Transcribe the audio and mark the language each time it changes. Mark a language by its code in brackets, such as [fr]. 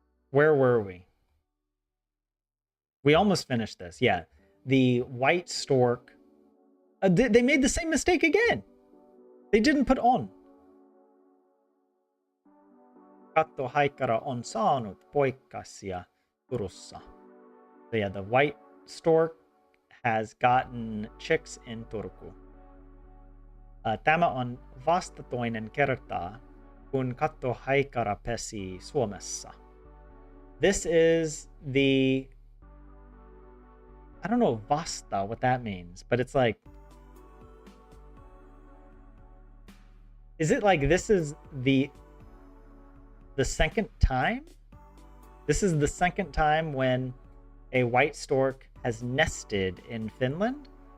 [en] Where were we? We almost finished this. Yeah. The white stork. They made the same mistake again. They didn't put on. [fi] Katto haikara on saanut poikasia Turussa. [en] So yeah, the white stork has gotten chicks in Turku. [fi] Tämä on vastatoinen kerta, kun katto haikara pesi Suomessa. [en] This is the... I don't know vasta, what that means, but it's like... Is it like this is the second time? This is the second time when a white stork has nested in Finland?